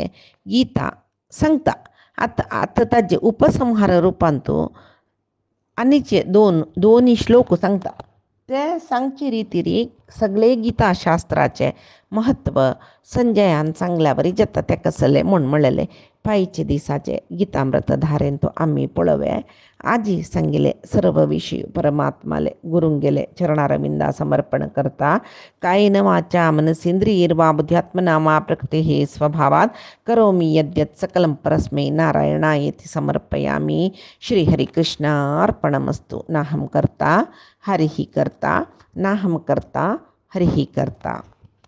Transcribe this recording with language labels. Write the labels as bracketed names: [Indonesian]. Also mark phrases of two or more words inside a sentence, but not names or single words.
[Konkani] गीता सांगता आतां ताजे उपसंहार रुपांत आनीचे दोनी श्लोक सांगता ते सांगचे रितीरी सगळे गिता शास्त्राचे महत्व संजयान सांगल्या बरी जाता ते कसले म्हूण म्हळेले पायचे दिसाचे गीतामृत धारेन तो आमी पळोवया आजी सांगिले सर्व विषय परमात्माले गुरुंगेले चरणारविंदा समर्पण करता [Sanskrit] कायेन वाचा मनसेंद्रियैर्वा बुद्ध्यात्मना वा प्रकृतेः स्वभावात् करोमि यद्यत् सकलं परस्मै नारायणायेति समर्पयामि श्रीहरिकृष्णार्पणमस्तु नाहं कर्ता हरिः कर्ता नाहं कर्ता हरिः कर्ता।